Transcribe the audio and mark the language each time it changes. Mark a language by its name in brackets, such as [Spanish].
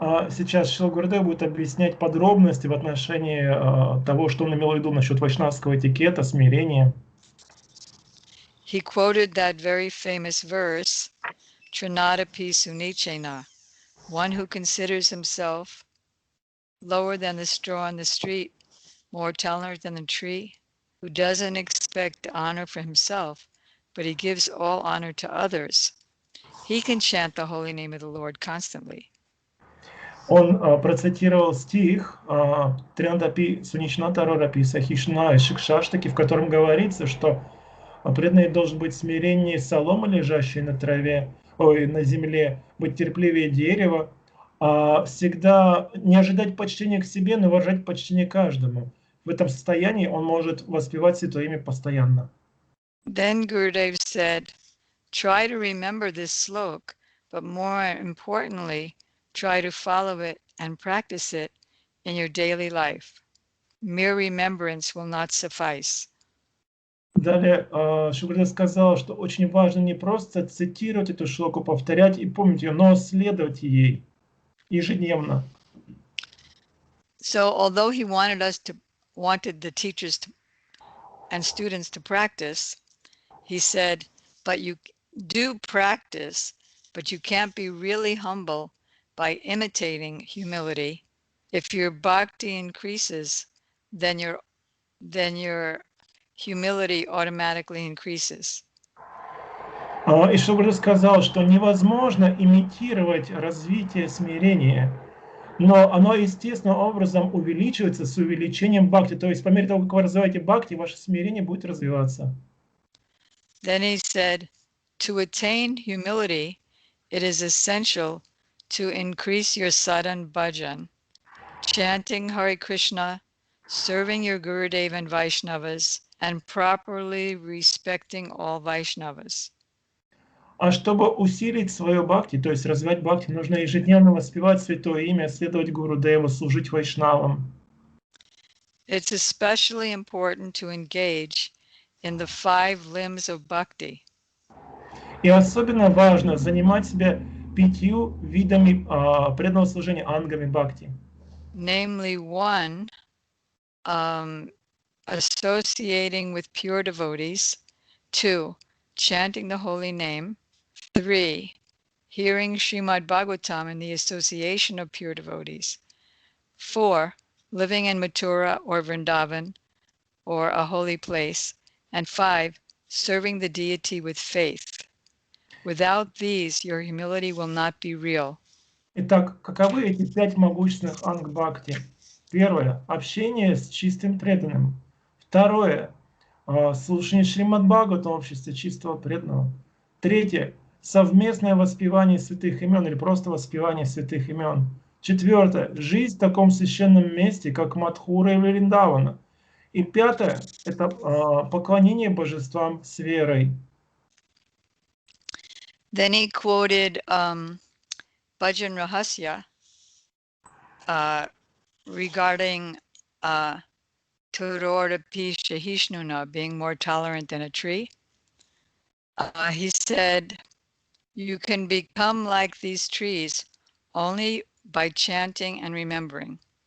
[Russian] Сейчас Шрила Гурудев будет объяснять подробности в отношении того, что он имел в виду насчет вайшнавского этикета, смирения. [English] He quoted that very famous verse, Trinadapi Sunichena, one who considers himself lower than the straw on the street, more tolerant than the tree, who doesn't expect honor for himself, but he gives all honor to others. He can chant the holy name of the Lord constantly. [Russian] Он процитировал стих Тринадапи Суничната Рорапи Сахишна Шикшаштаки, в котором говорится, что преданный должен быть смиреннее соломы, лежащей на траве, на земле, быть терпеливее дерева, всегда не ожидать почтения к себе, но выражать почтение каждому. В этом состоянии он может воспевать Святое Имя постоянно. [English] Then Gurudev said, try to remember this slok, but more importantly, try to follow it and practice it in your daily life. Mere remembrance will not suffice. [Russian] Далее Шугурдев сказал, что очень важно не просто цитировать эту шлоку, повторять и помнить ее, но следовать ей ежедневно. [English] So although he wanted the teachers and students to practice, he said, but you do practice, but you can't be really humble by imitating humility. If your bhakti increases, then your humility automatically increases. [Russian] И Шугурдев сказал, что невозможно имитировать развитие смирения, но оно естественным образом увеличивается с увеличением бхакти. То есть по мере того, как вы развиваете бхакти, ваше смирение будет развиваться. [English] Then he said, to attain humility, it is essential to increase your sadhan bhajan, chanting Hare Krishna, serving your Gurudev and Vaishnavas, and properly respecting all Vaishnavas. [Russian] А чтобы усилить свое бхакти, то есть развивать бхакти, нужно ежедневно воспевать святое имя, следовать Гуру Деву, служить вайшнавам. [English] It's especially important to engage in the 5 limbs of bhakti. [Russian] И особенно важно занимать себя 5 видами преданного служения ангами бхакти. [English] Namely, 1, associating with pure devotees. 2, chanting the holy name. 3, hearing Srimad Bhagavatam in the association of pure devotees. 4, living in Mathura or Vrindavan or a holy place. And 5, serving the deity with faith. Without these, your humility will not be real. [Russian] Итак, каковы эти 5 могущественных анг бхакти? Первое – общение с чистым преданным. Второе – слушание Шримад Бхагаватам в обществе чистого преданного. Третье – совместное воспевание святых имен или просто воспевание святых имен. Четвертое – жизнь в таком священном месте, как Мадхура или Вриндавана. И пятое – это поклонение божествам с верой. [English] Then he quoted Bhajan Rahasya regarding Turodapi Shahishnuna, being more tolerant than a tree. He said, you can become like these trees only by chanting and remembering.